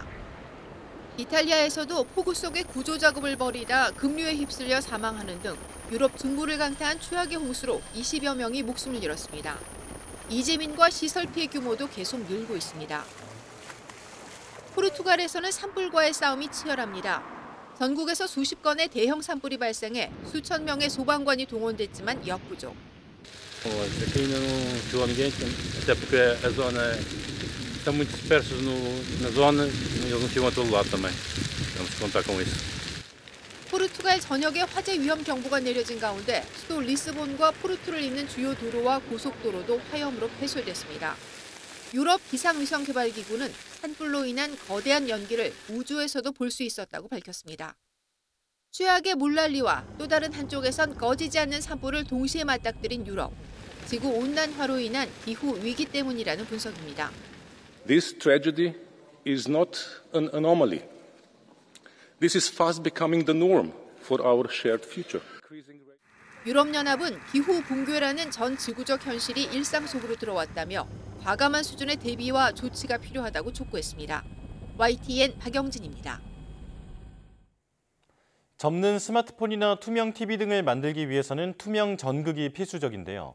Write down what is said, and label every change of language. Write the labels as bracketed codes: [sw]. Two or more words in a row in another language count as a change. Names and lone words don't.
[ko] 이탈리아에서도 폭우 속에 구조 작업을 벌이다 급류에 휩쓸려 사망하는 등 유럽 중부를 강타한 최악의 홍수로 20여 명이 목숨을 잃었습니다. 이재민과 시설 피해 규모도 계속 늘고 있습니다. 포르투갈에서는 산불과의 싸움이 치열합니다. 전국에서 수십 건의 대형 산불이 발생해 수천 명의 so방관이 동원됐지만 역부족. [pt] Aqui ainda não chegou ninguém, até porque a zona estão muito dispersos na zona e eles não chegam a todo lado também. Vamos contar com isso. [ko] 포르투갈 전역에 화재 위험 경보가 내려진 가운데 수도 리스본과 포르투를 잇는 주요 도로와 고속도로도 화염으로 폐쇄됐습니다. 유럽 기상위성개발기구는 산불로 인한 거대한 연기를 우주에서도 볼 수 있었다고 밝혔습니다. 최악의 물난리와 또 다른 한쪽에선 꺼지지 않는 산불을 동시에 맞닥뜨린 유럽. 지구온난화로 인한 기후 위기 때문이라는 분석입니다. [en] This tragedy is not an anomaly. This is fast becoming the norm for our shared future. [ko] 유럽연합은 기후 붕괴라는 전 지구적 현실이 일상 속으로 들어왔다며 과감한 수준의 대비와 조치가 필요하다고 촉구했습니다. YTN 박영진입니다. 접는 스마트폰이나 투명 TV 등을 만들기 위해서는 투명 전극이 필수적인데요.